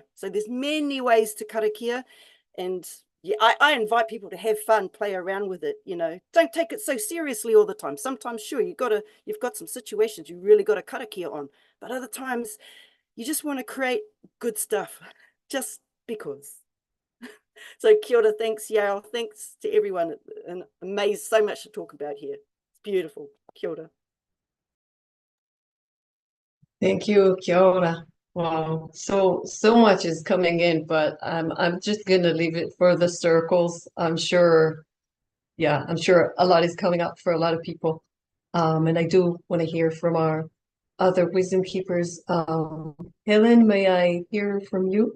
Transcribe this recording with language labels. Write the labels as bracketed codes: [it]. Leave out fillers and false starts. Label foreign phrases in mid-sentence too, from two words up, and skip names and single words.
[en] So there's many ways to karakia, and yeah, I invite people to have fun, play around with it. You know, don't take it so seriously all the time. Sometimes, sure, you've got some situations you really got to karakia on, but other times you just want to create good stuff, just because. [mi] So kia ora, [en] thanks Yael, thanks to everyone, and amazed, so much to talk about here. It's beautiful. [mi] Kia ora. [en] Thank you, [mi] kia ora. [en] Wow, so much is coming in, but I'm just gonna leave it for the circles. I'm sure a lot is coming up for a lot of people. And I do want to hear from our other wisdom keepers. Helen, may I hear from you?